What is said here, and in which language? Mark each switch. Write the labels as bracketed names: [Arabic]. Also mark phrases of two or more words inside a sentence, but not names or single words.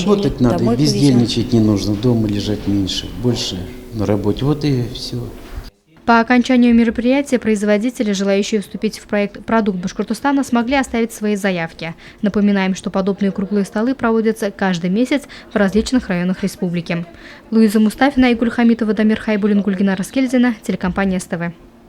[Russian] Работать надо, бездельничать не нужно, дома лежать меньше, больше на работе. Вот и все. По окончанию мероприятия производители, желающие вступить в проект «Продукт Башкортостана», смогли оставить свои заявки. Напоминаем, что подобные круглые столы проводятся каждый месяц в различных районах республики. Луиза Мустафина, Игуль Хамитова, Дамир Хайбулин, Гульгина Раскельдина, телекомпания СТВ.